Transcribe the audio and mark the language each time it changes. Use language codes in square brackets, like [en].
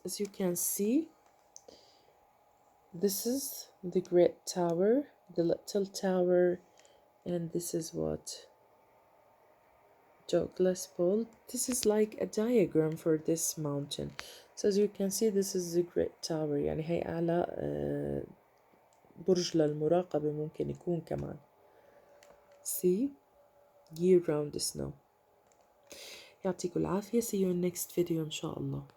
[en] As you can see, this is the Great Tower, the Little Tower, and this is what Douglas Pole. This is like a diagram for this mountain. So as you can see, this is the Great Tower. [ar] يعني هي أعلى برج للمراقبة ممكن يكون كمان. [en] See, year round snow. [ar] يعطيكم العافية. [en] See you in next video إن شاء الله.